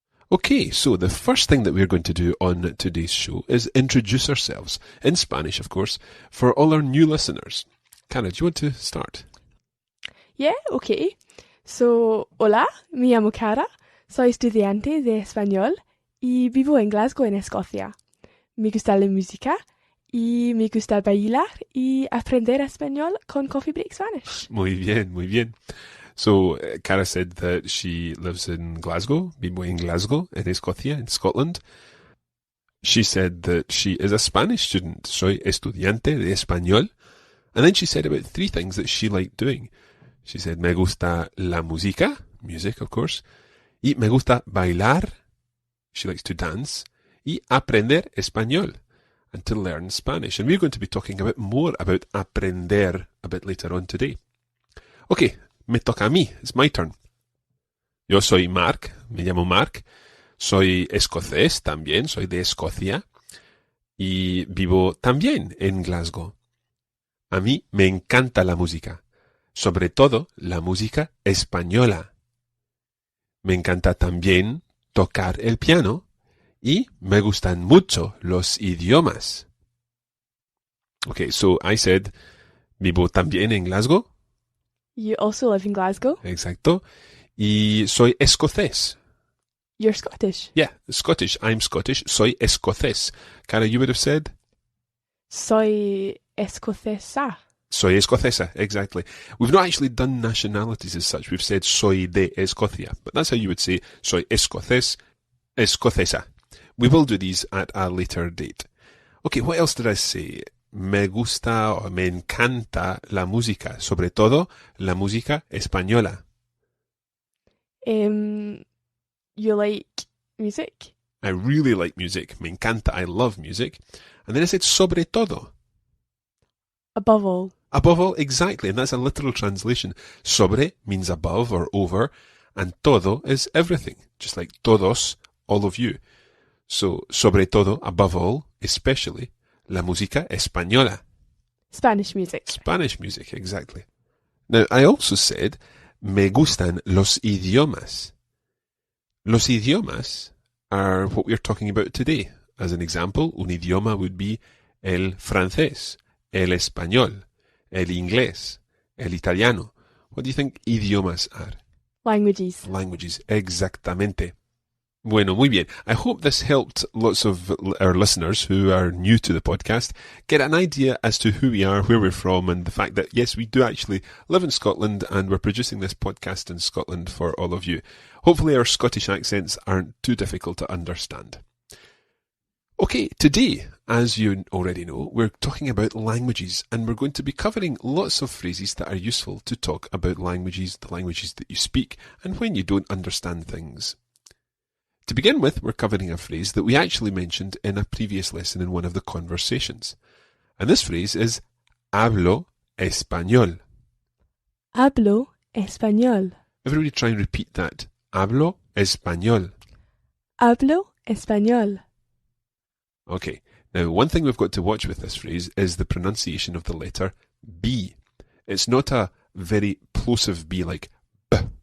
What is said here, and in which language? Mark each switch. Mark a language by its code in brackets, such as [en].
[en] Okay, so the first thing that we're going to do on today's show is introduce ourselves, in Spanish, of course, for all our new listeners. Cara, do you want to start? Yeah, okay. So, [es] hola, me llamo Cara, soy estudiante de español y vivo en Glasgow, en Escocia. Me gusta la música y me gusta bailar y aprender español con Coffee Break Spanish. Muy bien, muy bien. [en] So, Cara said that she lives in Glasgow, vivo en Glasgow, in Escocia, in Scotland. She said that she is a Spanish student. [es] Soy estudiante de español. [en] And then she said about 3 things that she liked doing. She said, [es] me gusta la música, [en] music, of course. [es] Y me gusta bailar. [en] She likes to dance. [es] Y aprender español, [en] and to learn Spanish. And we're going to be talking more about aprender a bit later on today. [es] Okay. Me toca a mí, [en] it's my turn. [es] Yo soy Mark, me llamo Mark, soy escocés también, soy de Escocia y vivo también en Glasgow. A mí me encanta la música, sobre todo la música española. Me encanta también tocar el piano y me gustan mucho los idiomas. [en] Okay, so I said, [es] vivo también en Glasgow. [en] You also live in Glasgow? [es] Exacto. Y soy escocés. [en] You're Scottish? Yeah, Scottish. I'm Scottish. [es] Soy escocés. [en] Cara, you would have said? [es] Soy escocesa. Soy escocesa, exactly. [en] We've not actually done nationalities as such. We've said [es] soy de Escocia. [en] But that's how you would say [es] soy escocés, escocesa. [en] We will do these at a later date. Okay, what else did I say? [es] Me gusta o me encanta la música, sobre todo la música española. [en] You like music? I really like music. [es] Me encanta. [en] I love music. And then I said [es] sobre todo. [en] Above all. Above all, exactly. And that's a literal translation. Sobre means above or over, and todo is everything. Just like todos, all of you. So, [es] sobre todo, [en] above all, especially, [es] la música española. [en] Spanish music. Spanish music, exactly. Now, I also said, [es] me gustan los idiomas. Los idiomas [en] are what we're talking about today. As an example, [es] un idioma [en] would be [es] el francés, el español, el inglés, el italiano. [en] What do you think idiomas are? Languages. [es] Languages, exactamente. Bueno, muy bien. [en] I hope this helped lots of our listeners who are new to the podcast get an idea as to who we are, where we're from, and the fact that, yes, we do actually live in Scotland and we're producing this podcast in Scotland for all of you. Hopefully our Scottish accents aren't too difficult to understand. Okay, today, as you already know, we're talking about languages, and we're going to be covering lots of phrases that are useful to talk about languages, the languages that you speak, and when you don't understand things. To begin with, we're covering a phrase that we actually mentioned in a previous lesson in one of the conversations. And this phrase is [es] hablo español. Hablo español. [en] Everybody try and repeat that. [es] Hablo español. Hablo español. [en] Okay, now one thing we've got to watch with this phrase is the pronunciation of the letter B. It's not a very plosive B like B.